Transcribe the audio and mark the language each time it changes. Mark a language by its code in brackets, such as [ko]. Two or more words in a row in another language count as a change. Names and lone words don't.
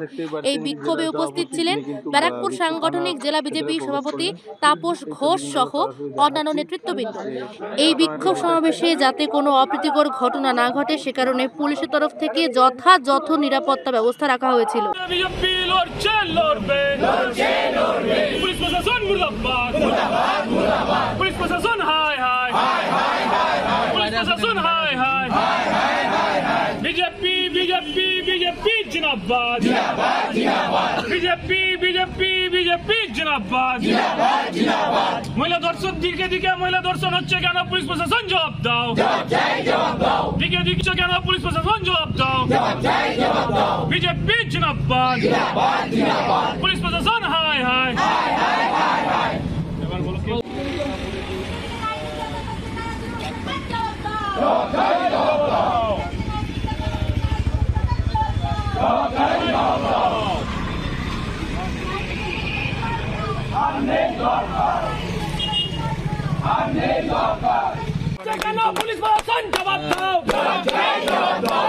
[bn] এই বিক্ষোভে উপস্থিত ছিলেন ব্যারাকপুর সাংগঠনিক জেলা বিজেপি সভাপতি তাপস ঘোষ সহ অন্যান্য নেতৃত্ববৃন্দ। এই বিক্ষোভ সমাবেশে যাতে কোনো অপ্রীতিকর ঘটনা না ঘটে সে কারণে পুলিশের তরফ থেকে যথাযথ নিরাপত্তা ব্যবস্থা রাখা হয়েছিল। [hi] पुलिस प्रशासन मुर्दाबाद मुर्दाबाद मुर्दाबाद पुलिस प्रशासन हाय हाय हाय हाय हाय पुलिस प्रशासन हाय हाय हाय हाय हाय बीजेपी बीजेपी बीजेपी जिंदाबाद जिंदाबाद जिंदाबाद बीजेपी बीजेपी बीजेपी जिंदाबाद जिंदाबाद जिंदाबाद महिला दर्शन दिखे दिखे महिला दर्शन [bn] হচ্ছে কেন পুলিশ প্রশাসন জবাব দাও জবাব চাই জবাব দাও দিকে দিকে কেন পুলিশ প্রশাসন জবাব দাও জবাব চাই জবাব দাও [hi] बीजेपी जिंदाबाद जिंदाबाद जिंदाबाद पुलिस प्रशासन हाय हाय हाय हाय हाय हाय [bn] এবার বলো কি জবাব চাই জবাব দাও জবাব চাই জবাব দাও আমনে দরকার আমনে দরকার কেন পুলিশ প্রশাসন জবাব দাও জবাব চাই জবাব দাও